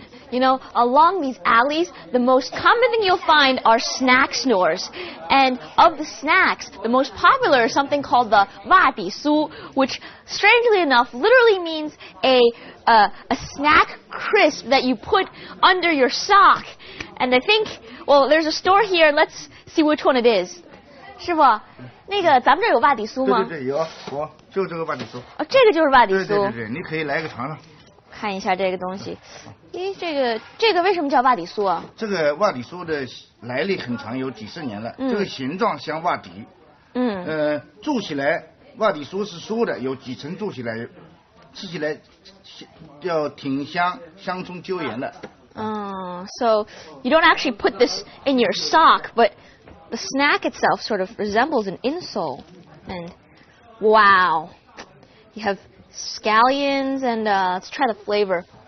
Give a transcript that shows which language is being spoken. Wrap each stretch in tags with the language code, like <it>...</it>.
<en>You know, along these alleys, the most common thing you'll find are snack stores. And of the snacks, the most popular is something called the wa di su, which, strangely enough, literally means a snack crisp that you put under your sock. And I think, well, there's a store here. Let's see which one it is.</en> <zh>师傅，那个咱们这儿有wa di su吗？对，有，就这个wa di su。哦，这个就是wa di su。对，你可以来个尝尝。看一下这个东西，咦，这个为什么叫瓦底酥啊？这个瓦底酥的来历很长，有几十年了。这个形状像瓦底，做起来瓦底酥是酥的，有几层做起来，吃起来要挺香，香葱椒盐的。</zh> <en>So you don't actually put this in your sock, but the snack itself sort of resembles an insole. And wow, you have scallions, and let's try the flavor.</en>